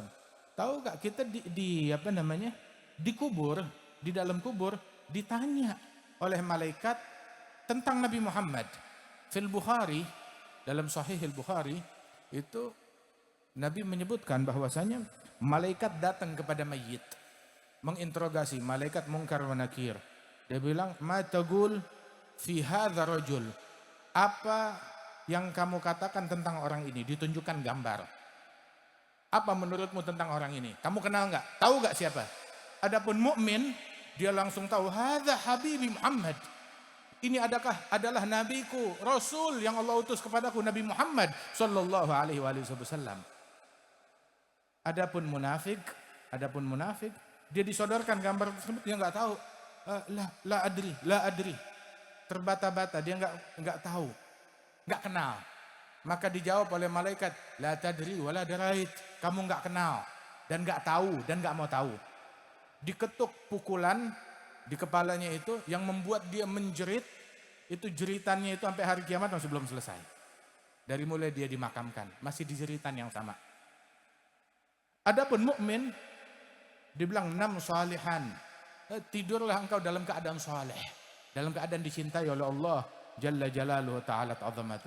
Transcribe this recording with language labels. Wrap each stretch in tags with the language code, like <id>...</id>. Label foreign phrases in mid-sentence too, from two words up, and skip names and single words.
<id>Tahu gak kita dikubur, di dalam kubur ditanya oleh malaikat tentang Nabi Muhammad.</id> <ar>في البخاري,</ar> <id>dalam Sahih Al-Bukhari itu Nabi menyebutkan bahwasanya malaikat datang kepada mayit, menginterogasi, malaikat Munkar wa Nakir. Dia bilang,</id> <ar>ما تقول في هذا الرجل?</ar> <id>Apa yang kamu katakan tentang orang ini? Ditunjukkan gambar. Apa menurutmu tentang orang ini? Kamu kenal enggak? Tahu enggak siapa? Adapun mukmin, dia langsung tahu,</id> <ar>هذا حبيبي محمد.</ar> <id>Ini adalah nabiku, Rasul yang Allah utus kepadaku, Nabi Muhammad</id> <ar>صلى الله عليه وسلم.</ar> <id>Adapun munafik, dia disodorkan gambar tersebut, dia enggak tahu.</id> <ar>لا أدري.</ar> <id>Terbata-bata, dia enggak tahu, enggak kenal. Maka dijawab oleh malaikat,</id> <ar>لا تدري ولا دريت.</ar> <id>Kamu enggak kenal dan enggak tahu dan enggak mau tahu. Diketuk pukulan di kepalanya itu yang membuat dia menjerit, itu jeritannya itu sampai hari kiamat masih belum selesai. Dari mulai dia dimakamkan, masih di jeritan yang sama. Adapun mukmin dibilang</id> <ar>نم صالحا,</ar> <id>tidurlah engkau dalam keadaan saleh, dalam keadaan dicintai oleh Allah</id> <ar>جل جلاله</ar> <id>Ta'ala Ta'zamatuh.</id>